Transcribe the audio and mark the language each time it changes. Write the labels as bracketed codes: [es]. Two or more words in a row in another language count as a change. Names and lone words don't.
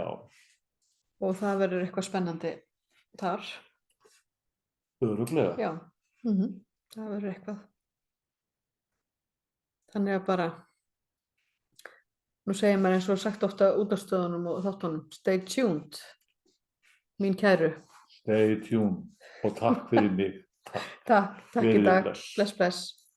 [is] Og það verður eitthvað spennandi þar. Örugglega. Já, það verður eitthvað. Þannig að bara, nú segir maður eins og sagt ofta út á stöðunum og þáttunum, [en] stay tuned, [is] mín kæru. [en] Stay tuned [is] og takk fyrir mig. Takk í dag. Bless.